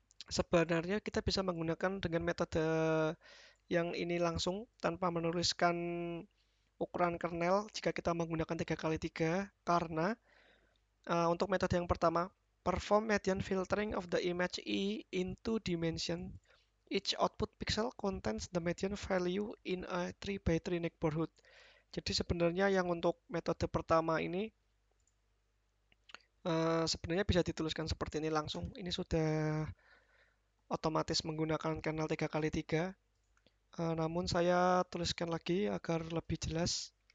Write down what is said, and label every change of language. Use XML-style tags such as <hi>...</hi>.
<id>Sebenarnya kita bisa menggunakan dengan metode yang ini langsung tanpa menuliskan ukuran kernel jika kita menggunakan 3x3 karena untuk metode yang pertama, perform median filtering of the image E into dimension.</id> <en>Each output pixel contains the median value in a 3x3 neighborhood.</en> <id>Jadi sebenarnya yang untuk metode pertama ini sebenarnya bisa dituliskan seperti ini langsung. Ini sudah otomatis menggunakan kernel 3x3. Namun saya tuliskan lagi agar lebih jelas.</id>